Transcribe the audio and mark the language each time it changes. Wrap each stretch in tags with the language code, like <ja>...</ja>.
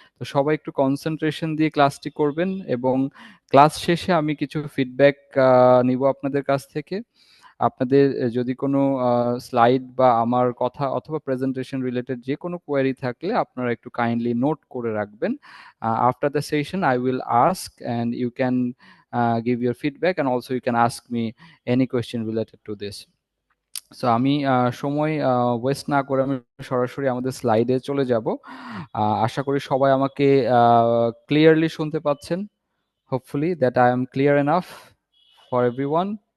<bn>তো সবাই একটু কনসেন্ট্রেশন দিয়ে ক্লাসটি করবেন এবং ক্লাস শেষে আমি কিছু ফিডব্যাক নিব আপনাদের কাছ থেকে। আপনাদের যদি কোনো স্লাইড বা আমার কথা অথবা প্রেজেন্টেশন রিলেটেড যে কোনো কোয়েরি থাকলে আপনারা একটু কাইন্ডলি নোট করে রাখবেন।</bn> <en>After the session I will ask and you can give your feedback and also you can ask me any question related to this.</en> <bn>So আমি সময় ওয়েস্ট না করে আমি সরাসরি আমাদের স্লাইডে চলে যাব। আশা করি সবাই আমাকে ক্লিয়ারলি শুনতে পাচ্ছেন।</bn> <en>Hopefully that I am clear enough for everyone.</en>